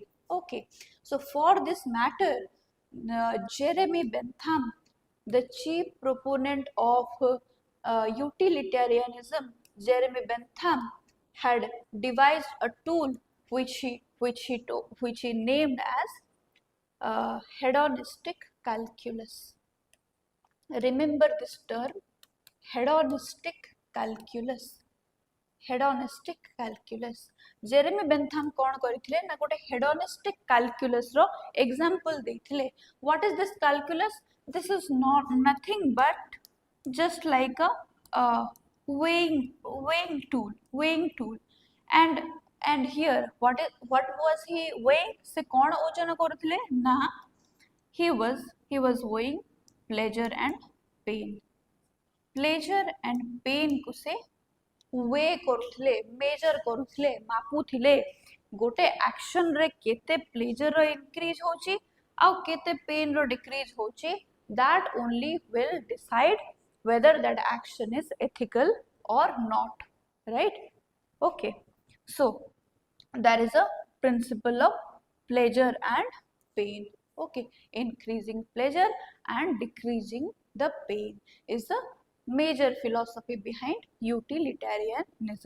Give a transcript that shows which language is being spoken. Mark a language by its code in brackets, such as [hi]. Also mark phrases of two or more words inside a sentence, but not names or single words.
[en] Okay, so for this matter, Jeremy Bentham, the chief proponent of utilitarianism, Jeremy Bentham had devised a tool which he named as hedonistic calculus. Remember this term, hedonistic calculus. Hedonistic calculus. [or] Jeremy Bentham କଅଣ କରିଥିଲେ ନା ଗୋଟେ [en] hedonistic calculus [or] रो example देथिले. [en] What is this calculus? This is not nothing but just like a weighing tool. And here what was he weighing? [or] ସେ କଅଣ ଓଜନ କରୁଥିଲେ ନା [en] he was weighing pleasure and pain. Pleasure and pain [or] କୁ ସେ weigh କରୁଥିଲେ, measure କରୁଥିଲେ, ମାପୁଥିଲେ ଗୋଟେ action ରେ କେତେ pleasure ର increase ହେଉଛି ଆ କେତେ pain ର decrease ହେଉଛି, [en] that only will decide whether that action is ethical or not, right? Okay, so there is a principle of pleasure and pain. Okay, increasing pleasure and decreasing the pain is the major philosophy behind utilitarianism.